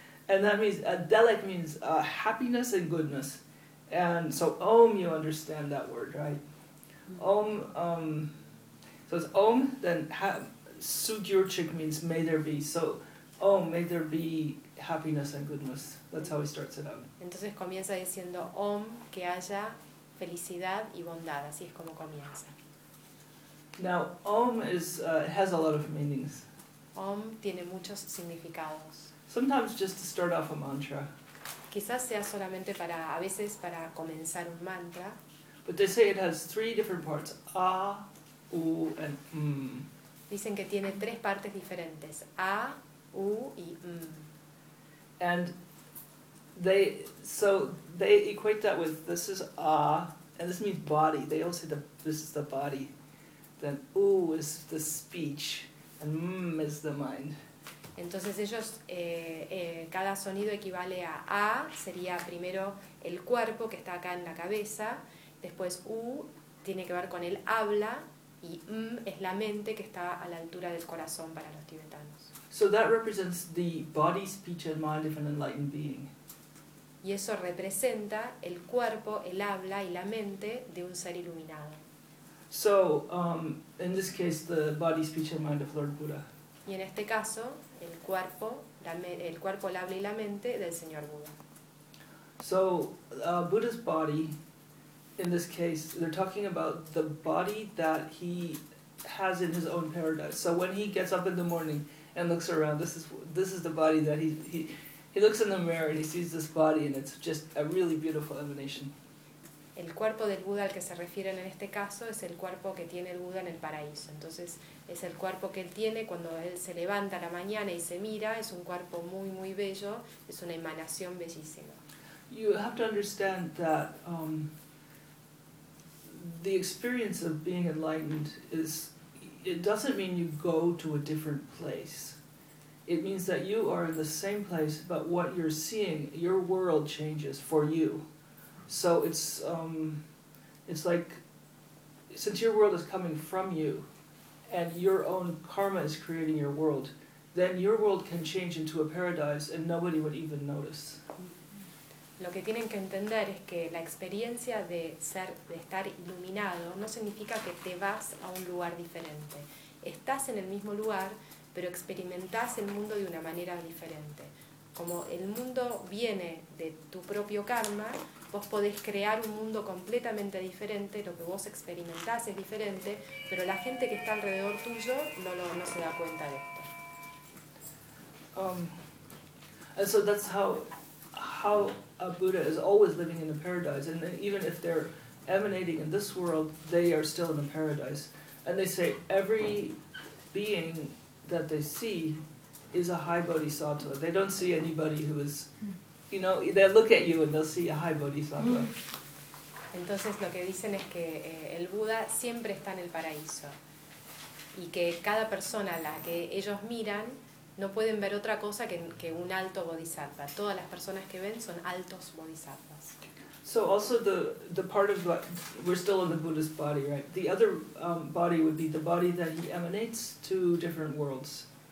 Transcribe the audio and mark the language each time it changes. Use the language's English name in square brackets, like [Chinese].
[English] And that means, Delek means happiness and goodness. And so Om, you understand that word, right? So it's Om, then Sugyurchik means may there be. So Om, may there be happiness and goodness. That's how he starts it out. [Spanish] Entonces comienza diciendo Om, que haya felicidad y bondad. Así es como comienza. [English] Now, Om is has a lot of meanings. [Spanish] Om tiene muchos significados. [English] Sometimes just to start off a mantra. [Spanish] Quizás sea solamente para, a veces para comenzar un mantra. [English] But they say it has 3 different parts. A, U, and M. [Spanish] Dicen que tiene 3 partes diferentes. A, U, y M. [English] And they equate that with, this is ah, and this means body. They all say this is the body. Then u is the speech, and m is the mind. [Spanish] Entonces ellos, cada sonido equivale a a, sería primero el cuerpo que está acá en la cabeza, después u tiene que ver con el habla, y m es la mente que está a la altura del corazón para los tibetanos. [English] So that represents the body, speech, and mind of an enlightened being. [Spanish] Y eso representa el cuerpo, el habla y la mente de un ser iluminado. [English] So, in this case, the body, speech, and mind of Lord Buddha. [Spanish] Y en este caso, el cuerpo, el habla y la mente del señor Buda. [English] So, Buddha's body, in this case, they're talking about the body that he has in his own paradise. So when he gets up in the morning, and looks around. This is the body that he looks in the mirror and he sees this body, and it's just a really beautiful emanation. [Spanish] El cuerpo del Buda al que se refieren en este caso es el cuerpo que tiene el Buda en el paraíso. Entonces, es el cuerpo que él tiene cuando él se levanta a la mañana y se mira, es un cuerpo muy muy bello, es una emanación bellísima. [English] You have to understand that the experience of being enlightened is, it doesn't mean you go to a different place. It means that you are in the same place, but what you're seeing, your world changes for you. So it's like, since your world is coming from you, and your own karma is creating your world, then your world can change into a paradise and nobody would even notice. [Spanish] Lo que tienen que entender es que la experiencia de ser, de estar iluminado, no significa que te vas a un lugar diferente. Estás en el mismo lugar, pero experimentás el mundo de una manera diferente. Como el mundo viene de tu propio karma, vos podés crear un mundo completamente diferente, lo que vos experimentás es diferente, pero la gente que está alrededor tuyo no se da cuenta de esto. [English] And so that's how a Buddha is always living in a paradise, and even if they're emanating in this world, they are still in a paradise. And they say every being that they see is a high bodhisattva. They don't see anybody who is, you know, they look at you and they'll see a high bodhisattva. [Spanish] Entonces lo que dicen es que el Buda siempre está en el paraíso, y que cada persona a la que ellos miran no pueden ver otra cosa que un alto bodhisattva. Todas las personas que ven son altos bodhisattvas. [English] So also the part of what, we're still in the Buddha's body, right? The other body would be the body that he emanates to different worlds.